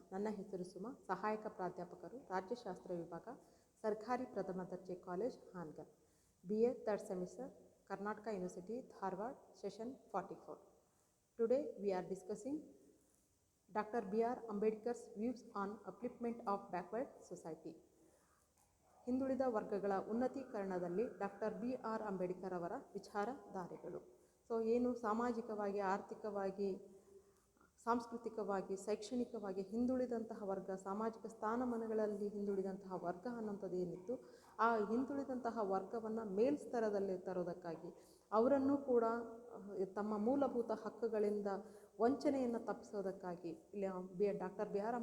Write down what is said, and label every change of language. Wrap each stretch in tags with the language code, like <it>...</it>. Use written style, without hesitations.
<kn>ನನ್ನ ಹೆಸರು ಸುಮಾ, ಸಹಾಯಕ ಪ್ರಾಧ್ಯಾಪಕರು, ರಾಜ್ಯಶಾಸ್ತ್ರ ವಿಭಾಗ, ಸರ್ಕಾರಿ ಪ್ರಥಮ ದರ್ಜೆ college, Hangal,</kn> <en>BA third semester,</en> <kn>Karnataka University, Dharwad, session 44.</kn> <en>Today we are discussing Dr. B.R. Ambedkar's views on upliftment of backward society.</en> <kn>ಹಿಂದುಳಿದ ವರ್ಗಗಳ ಉನ್ನತೀಕರಣದಲ್ಲಿ ಡಾಕ್ಟರ್ B.R. ಅಂಬೇಡ್ಕರ್ ಅವರ ವಿಚಾರಧಾರೆಗಳು. ಏನು ಸಾಮಾಜಿಕವಾಗಿ, ಆರ್ಥಿಕವಾಗಿ, ಸಾಂಸ್ಕೃತಿಕವಾಗಿ, ಶೈಕ್ಷಣಿಕವಾಗಿ ಹಿಂದುಳಿದಂತಹ ವರ್ಗ, ಸಾಮಾಜಿಕ ಸ್ಥಾನಮಾನಗಳಲ್ಲಿ ಹಿಂದುಳಿದಂತಹ ವರ್ಗ ಅನ್ನೋಂಥದ್ದು ಏನಿತ್ತು, ಆ ಹಿಂದುಳಿದಂತಹ ವರ್ಗವನ್ನು ಮೇಲ್ಸ್ತರದಲ್ಲಿ ತರೋದಕ್ಕಾಗಿ ಅವರನ್ನು ಕೂಡ ತಮ್ಮ ಮೂಲಭೂತ ಹಕ್ಕುಗಳಿಂದ ವಂಚನೆಯನ್ನು ತಪ್ಪಿಸೋದಕ್ಕಾಗಿ ಇಲ್ಲಿ ಡಾಕ್ಟರ್ B.R.</kn>